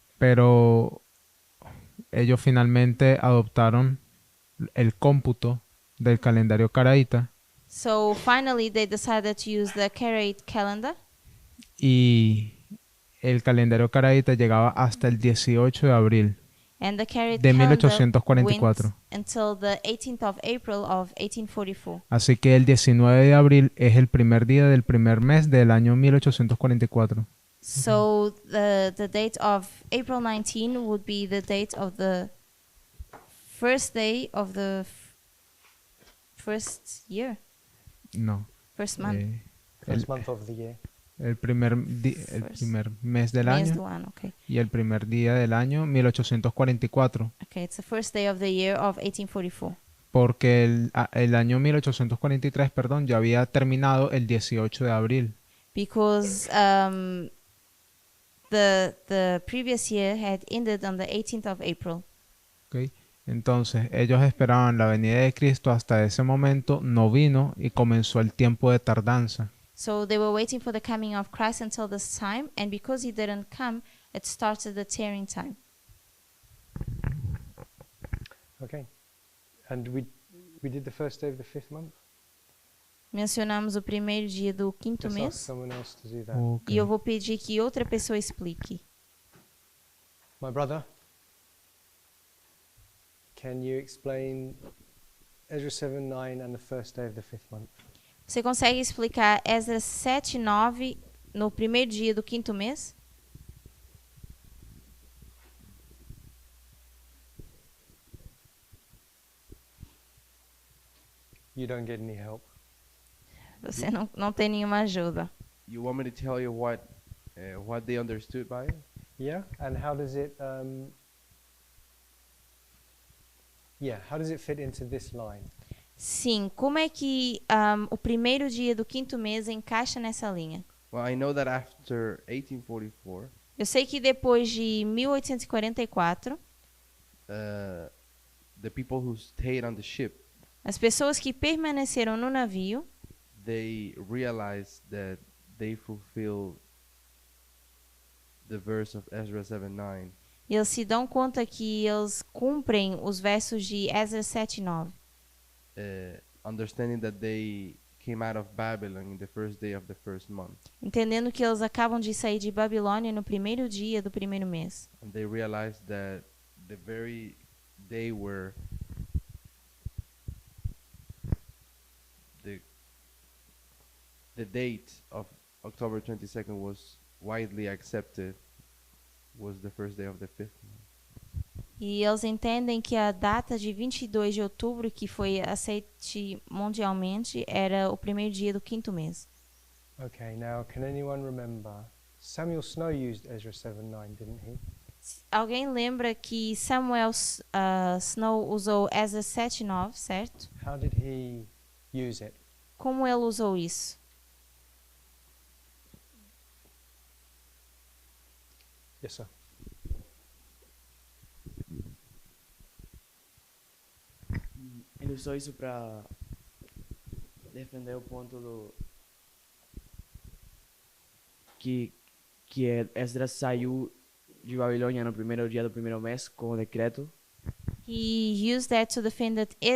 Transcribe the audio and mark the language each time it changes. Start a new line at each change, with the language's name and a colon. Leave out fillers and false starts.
Spanish: Pero ellos finalmente adoptaron el cómputo del calendario caraíta
English: So finally, they decided to use the Karaite calendar,
Spanish: y el calendario caraíta llegaba hasta el 18 de abril
English: and the Karaite
Spanish: de
English: calendar 1844. went until the 18th of April of 1844.
Spanish: Así que el 19 de abril es el primer día del primer mes del año 1844.
English: So the date of April 19 would be the date of the first day of the first year,
Spanish: No.
English: first month. First month of the year.
Spanish: El primer mes del Mes año
Portuguese: do ano, okay.
Spanish: y el primer día del año 1844.
English: Okay, it's the first day of the year of 1844.
Spanish: Porque el año 1843, perdón, ya había terminado el 18 de abril.
English: Because the previous year had ended on the 18th of April.
Spanish: ¿Ok? Entonces, ellos esperaban la venida de Cristo hasta ese momento, no vino y comenzó el tiempo de tardanza.
English: So they were waiting for the coming of Christ until this time, and because he didn't come, it started the tearing time. Okay. And we did the first day of the 5th month?
Portuguese: Mencionamos o primeiro dia do quinto
English: Let's ask
Portuguese: mês,
English: someone else to do that.
Portuguese: Ok. e eu vou pedir que outra pessoa explique.
English: My brother, can you explain Ezra 7:9 and the first day of the 5th month?
Portuguese: Você consegue explicar Esdras 7, 9 no primeiro dia do quinto mês?
English: You don't get any help.
Portuguese: Você não tem nenhuma ajuda.
English: You want me to tell you what they understood by it? Yeah, and how does it how does it fit into this line?
Portuguese: Sim, como é que o primeiro dia do quinto mês encaixa nessa linha?
English: Well, I know that after 1844,
Portuguese: Eu sei que depois de 1844,
English: the people who stayed on the ship,
Portuguese: as pessoas que permaneceram no navio,
English: they realized that they fulfilled the verse of Ezra 7:9.
Portuguese: eles se dão conta que eles cumprem os versos de Esdras 7, 9.
English: Understanding that they came out of Babylon in the first day of the first month.
Portuguese: Entendendo que eles acabam de sair de Babilônia no primeiro dia do primeiro mês.
English: And they realized that the very day where the date of October 22nd was widely accepted was the first day of the 5th month.
Portuguese: E eles entendem que a data de 22 de outubro, que foi aceite mundialmente, era o primeiro dia do quinto mês.
English: Okay, now can anyone remember? Samuel Snow used Ezra 7:9, didn't he?
Portuguese: Alguém lembra que Samuel Snow usou Esdras 7, 9, certo?
English: How did he use it?
Portuguese: Como ele usou isso?
English: Yes, sir.
Portuguese: Ele usou isso para defender o ponto do que Esdras saiu de Babilônia no primeiro dia do primeiro mês com o decreto.
English: He used that to defend that